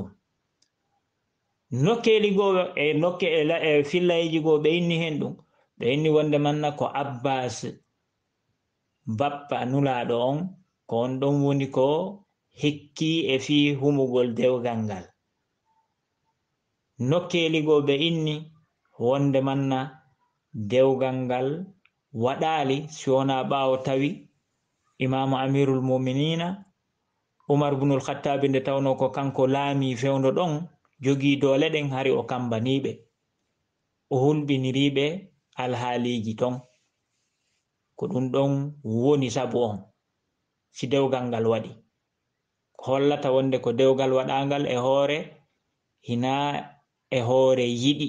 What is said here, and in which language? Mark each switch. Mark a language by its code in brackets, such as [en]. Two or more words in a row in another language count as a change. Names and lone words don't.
[ff] Nokkeli goo e fillayeji goo ɓe inni hen ɗum, ɓe inni wonde manna ko Abbas bappa nulaɗo on, ko on ɗon woni ko hekki e fi humugol dewgal ngal. Nokkeli goo ɓe inni wonde manna dewgal ngal waɗali si wona ɓawo tawi Imamu Amirul Mu'minina Umar ibn al-Khattabi nde tawno ko kanko laami fewndo ɗon jogi doole ɗen hari o kambaniɓe, o hulɓiniriɓe alhaaliji ton, ko ɗum ɗon woni sabu on si dewgal ngal waɗi. Hollata wonde ko dewgal waɗangal e hoore hina e hoore yiɗi.